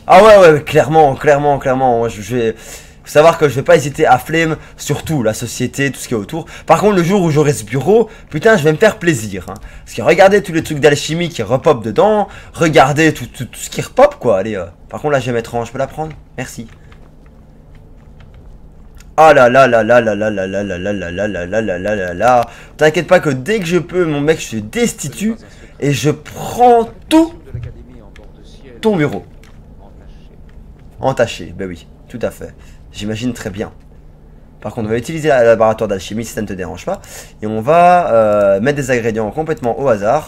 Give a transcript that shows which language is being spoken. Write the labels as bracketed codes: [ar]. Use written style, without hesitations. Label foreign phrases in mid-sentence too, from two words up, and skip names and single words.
[fr] Ah ouais, clairement, je vais... Faut savoir que je vais pas hésiter à flemme, surtout la société, tout ce qui est autour. Par contre, le jour où j'aurai ce bureau, putain, je vais me faire plaisir. Hein. Parce que regardez tous les trucs d'alchimie qui repopent dedans. Regardez tout ce qui repop, quoi. Allez, par contre, là, je vais mettre en... Je peux la prendre? Merci. Ah là là là là là là là là là là là là là là là là là. T'inquiète pas que dès que je peux, mon mec, je te destitue. Et je prends tout ton bureau. Entaché, bah oui, tout à fait. J'imagine très bien. Par contre, on va utiliser le laboratoire d'alchimie si ça ne te dérange pas. Et on va mettre des ingrédients complètement au hasard.